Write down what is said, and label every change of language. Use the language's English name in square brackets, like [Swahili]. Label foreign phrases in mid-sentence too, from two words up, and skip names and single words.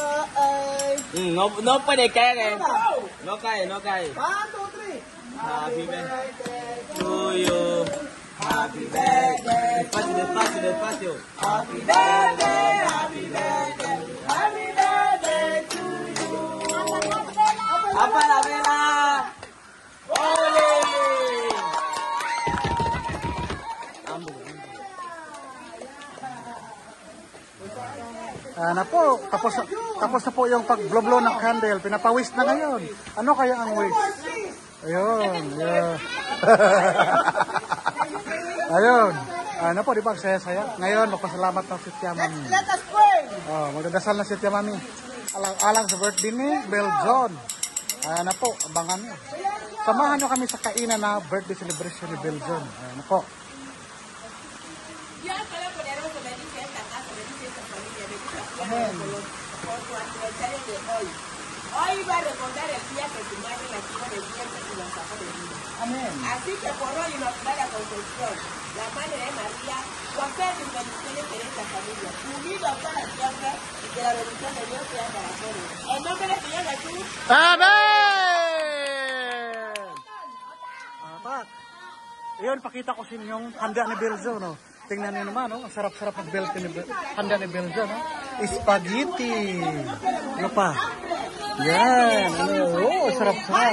[Spanish] no puede caer, no cae, no cae. 1, 2, 3. [English] Happy birthday to you. Happy birthday. [Spanish] Despacio, despacio, despacio. [English] Happy birthday, happy birthday, happy birthday to you. [Spanish] Apa la vela? Ole! [Filipino] Na po, tapos na po yung pag-blow ng candle. Pinapawis na ngayon. Ano kaya ang wish? Ayun. Yeah. Ayun. Ano po, di ba? Saya-saya. Ngayon, magpasalamat ng si Tia Mami. [English] Let us pray. [Filipino] Oh, magdadasal na si Tia Mami. Alang sa birthday ni Beljon. Ayan na po, abangan nyo. Samahan nyo kami sa kainan na [English] birthday celebration [Filipino] ni Beljon. Ayan na po. Amen. [Spanish] Hoy va a recordar el día que tu madre nació de vientre y nos sacó de vida. Amén. Así que por hoy nos da la concepción, la madre de María, concede tus bendiciones en esta familia, unido a todas las cosas y que la bendición de Dios sea para todos. En nombre del Señor Jesús. Amen! [Filipino] Pak, yun, pakita ko sa inyong handa ni Belzo, no? Tingnan niyo naman, no? Ang sarap-sarap ng handa ni Belzo, no? Spaghetti. Ano pa? Yan. Ano? Oh, sarap-sarap.